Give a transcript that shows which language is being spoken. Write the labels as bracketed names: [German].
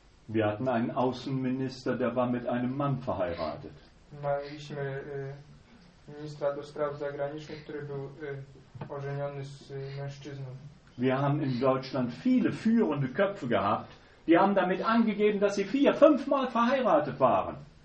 [German] Wir hatten einen Außenminister, der war mit einem Mann verheiratet. [Polish] Mieliśmy ministra do spraw zagranicznych, który był ożeniony z mężczyzną. [German] Wir haben in Deutschland viele führende Köpfe gehabt, die haben damit angegeben, dass sie 4-5 Mal verheiratet waren.